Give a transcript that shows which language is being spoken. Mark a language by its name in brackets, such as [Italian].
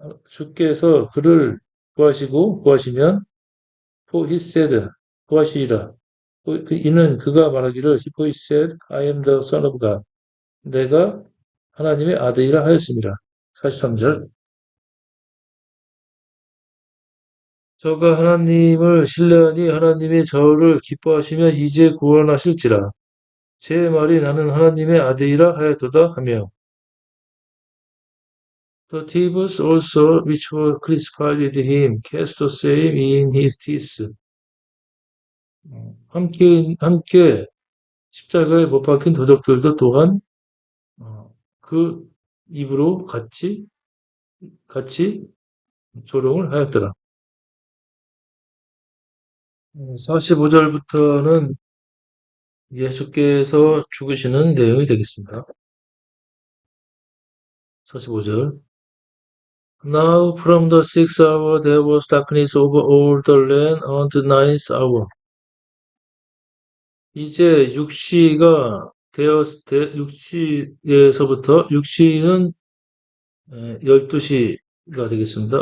[Korean] 주께서 그를 구하시면, [English] for he said, [Korean] 구하시리라. 이는 그가 말하기를, [English] for he said, I am the son of God. [Korean] 내가 하나님의 아들이라 하였습니다. 43절. 저가 하나님을 신뢰하니 하나님이 저를 기뻐하시면 이제 구원하실지라. 제 말이 나는 하나님의 아들이라 하였도다 하며 [English] The thieves also which were crucified with him cast the same in his teeth. [Korean] 함께 십자가에 못 박힌 도적들도 또한 그 입으로 같이 조롱을 하였더라. 45절부터는 예수께서 죽으시는 내용이 되겠습니다. 45절. [English] Now from the sixth hour there was darkness over all the land unto the ninth hour. [Korean] 이제 6시가 6시에서부터 6시는 12시가 되겠습니다.